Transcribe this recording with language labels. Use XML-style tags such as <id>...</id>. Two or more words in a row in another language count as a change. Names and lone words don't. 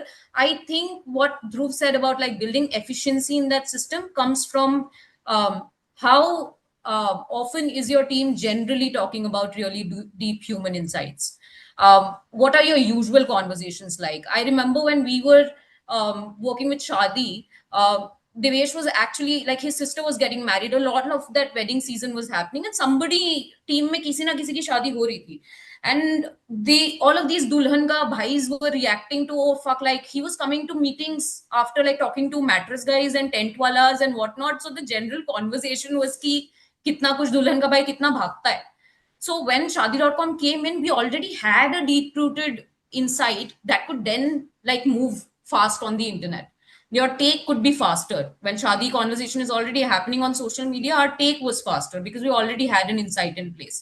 <en>I think what Dhruv said about like building efficiency in that system comes from how often is your team generally talking about really deep human insights. What are your usual conversations like? I remember when we were working with Shadi, Devesh was actually like his sister was getting married. A lot of that wedding season was happening, and somebody team</en> <hi>में किसी ना किसी की शादी हो रही थी,</hi> <en>and they all of these</en> <hi>दुल्हन का भाई</hi> <en>were reacting to, oh fuck, like he was coming to meetings after like talking to mattress guys and tent walas and whatnot. So the general conversation was</en> <hi>कि कितना कुछ दुल्हन का भाई कितना भागता है.</hi> <en>So when Shadi.com came in, we already had a deep rooted insight that could then like move fast on the internet. Your take could be faster. When Shadi conversation is already happening on social media, our take was faster because we already had an insight in place.</en>